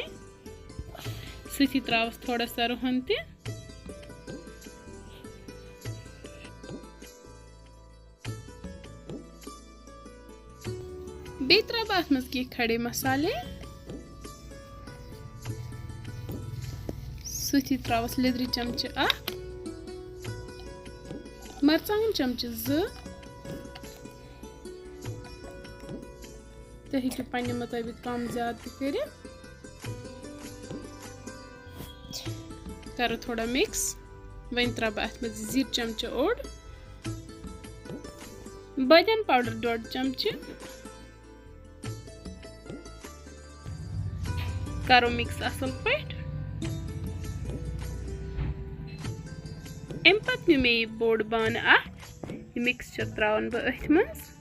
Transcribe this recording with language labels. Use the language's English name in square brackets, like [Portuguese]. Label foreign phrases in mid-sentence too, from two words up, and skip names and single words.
[Kashmiri] सती त्रावस थोड़ा सा रुहन ते। बे त्रे अत मज की [Urdu] کھڑے مسالے. [Kashmiri] सती त्रावस लिद्रि चमचे अख, मरचांगन चमचे ज़। तुम हेकु पन्ने मुताबिक कम ज्यादा कर। करो थोड़ा मिक्स। वन त्रा बह अत मज जीर चमचे ओड, बदियन पाउडर 1.5 चमचे। करो मिक्स असल पे। अम पे मे बोड़ बान अख, मिक्सचर त्रावन बह अथ मज।